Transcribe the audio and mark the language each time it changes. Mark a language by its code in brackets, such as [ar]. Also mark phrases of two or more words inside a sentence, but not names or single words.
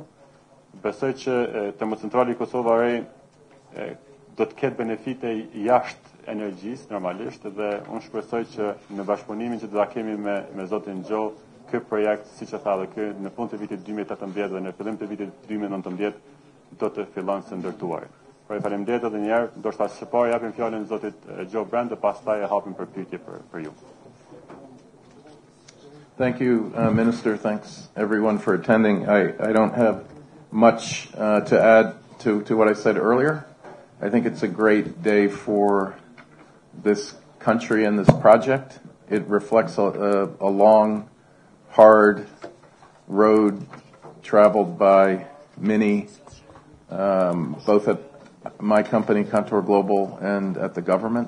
[sq] Besoj që termocentrali Kosova Re do të ketë benefite jashtë energjisë normalisht dhe unë shpresoj që në bashkëpunimin që do ta kemi me zotin Gjo, ky projekt, siç e tha edhe ky, në fund të vitit 2018 dhe në fillim të vitit 2019 do të fillon së ndërtuar. Por faleminderit edhe një herë, ndoshta së pari japim fjalën zotit Brandt dhe pastaj e hapim për pyetje për ju. [en] Thank you, Minister. Thanks, everyone, for attending. I don't have much to add to what I said earlier. I think it's a great day for this country and this project. It reflects a long, hard road traveled by many, both at my company, Contour Global, and at the government.